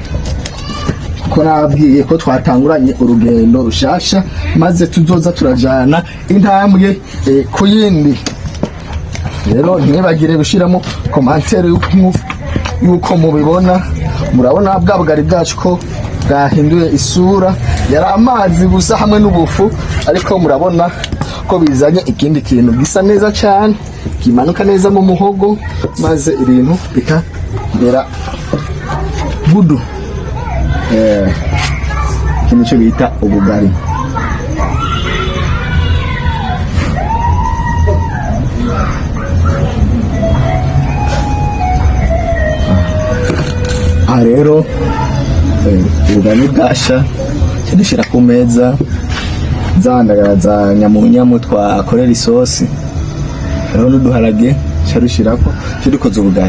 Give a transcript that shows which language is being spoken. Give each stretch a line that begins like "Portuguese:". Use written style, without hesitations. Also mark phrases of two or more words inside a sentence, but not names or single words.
Rundi: Ko nabwiye ko twatanguranye urugendo rushasha, maze tuzoza turajana intambwe ku yindi. Rero ntibagire gushiramo commentaire yuko mubibona. Murabona bwa bugari bwacu ko bwahinduye isura, yari amazi gusa hamwe n'ubufu, ariko murabona ko bizanye ikindi kintu gisa neza cyane, kimanuka neza mu muhogo, maze ibintu bikamera budu. Iki nicyo bita ubugari. Aha rero ubugari bwasha dushyira ku meza za ndagara za nyamunyamu twakorera isosi, rero n'uduharage dushyirako dukoze ubugari.